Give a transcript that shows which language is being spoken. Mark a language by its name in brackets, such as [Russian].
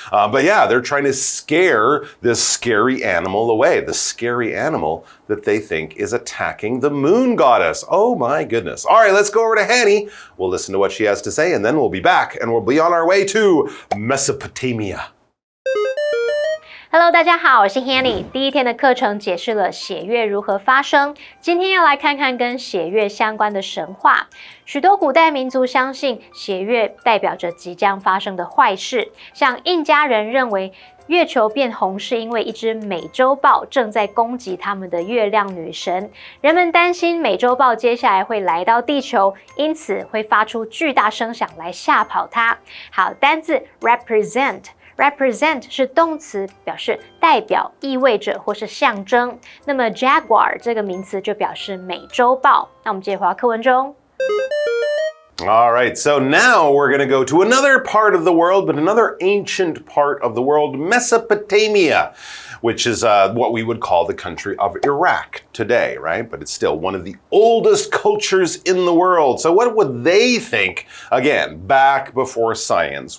[English] But yeah, they're trying to scare this scary animal away, the scary animal that they think is attacking the moon goddess. Oh my goodness. All right, let's go over to Hanny. We'll listen to what she has to say and then we'll be back and we'll be on our way to Mesopotamia. Hello， [Chinese] 大家好，我是 Hanny。第一天的课程解释了血月如何发生，今天要来看看跟血月相关的神话。许多古代民族相信血月代表着即将发生的坏事，像印加人认为月球变红是因为一只美洲豹正在攻击他们的月亮女神，人们担心美洲豹接下来会来到地球，因此会发出巨大声响来吓跑它。好，单字 represent。Represent 是动词，表示代表、意味着或是象征。那么 jaguar 这个名词就表示美洲豹。那我们接着回到课文中。 [English] All right, so now we're going to go to another part of the world, but another ancient part of the world, Mesopotamia, which is what we would call the country of Iraq today, right? But it's still one of the oldest cultures in the world. So what would they think, again, back before science?